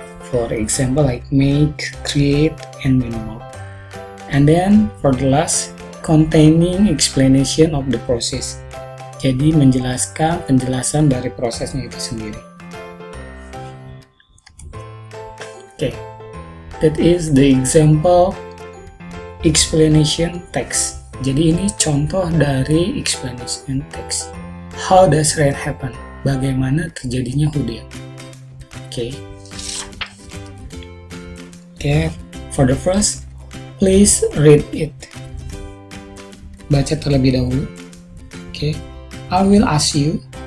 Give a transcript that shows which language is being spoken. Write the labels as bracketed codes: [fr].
[en] For example, like make, create, and many more. And then for the last, containing explanation of the process. [id] Jadi menjelaskan penjelasan dari prosesnya itu sendiri. [en] Okay, that is the example explanation text. [id] Jadi ini contoh dari explanation text. [en] How does rain happen? [id] Bagaimana terjadinya hujan? [en] Okay. Okay, for the first, please read it. [id] Baca terlebih dahulu. [en] Okay, I will ask you.